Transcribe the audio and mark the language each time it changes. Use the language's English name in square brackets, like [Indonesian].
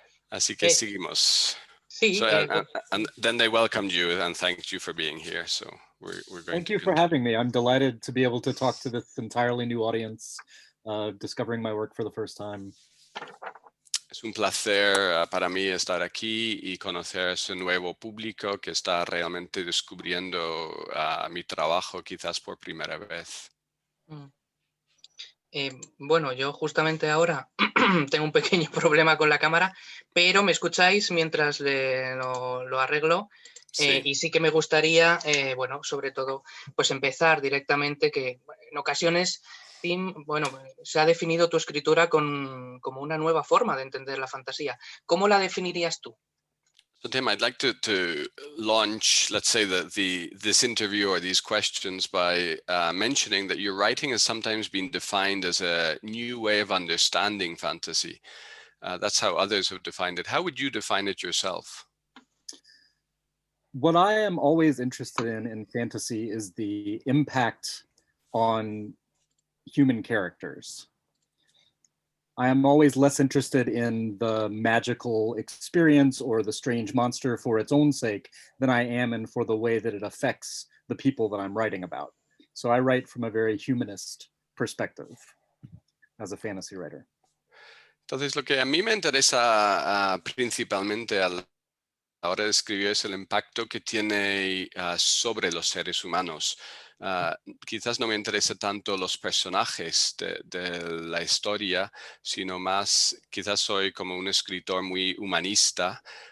[Spanish] Así que seguimos. Sí. [English] So, and then they welcomed you and thanked you for being here. So we're going Thank to you for having me. I'm delighted to be able to talk to this entirely new audience, discovering my work for the first time. [Spanish] Es un placer para mí estar aquí y conocer ese nuevo público que está realmente descubriendo mi trabajo quizás por primera vez. Bueno, yo justamente ahora tengo un pequeño problema con la cámara, pero me escucháis mientras lo arreglo. Sí. Y sí que me gustaría, bueno, sobre todo, pues empezar directamente, que en ocasiones, Tim, bueno, se ha definido tu escritura como una nueva forma de entender la fantasía. ¿Cómo la definirías tú? [English] So Tim, I'd like to launch, let's say, this interview or these questions by mentioning that your writing has sometimes been defined as a new way of understanding fantasy. That's how others have defined it. How would you define it yourself? What I am always interested in fantasy is the impact on human characters. I am always less interested in the magical experience or the strange monster for its own sake than I am in for the way that it affects the people that I'm writing about. So I write from a very humanist perspective as a fantasy writer. [Spanish] Entonces, lo que a mí me interesa principalmente a la hora de escribir es el impacto que tiene sobre los seres humanos. Quizás no me interesa tanto los personajes de la historia, sino más, quizás soy como un escritor muy humanista.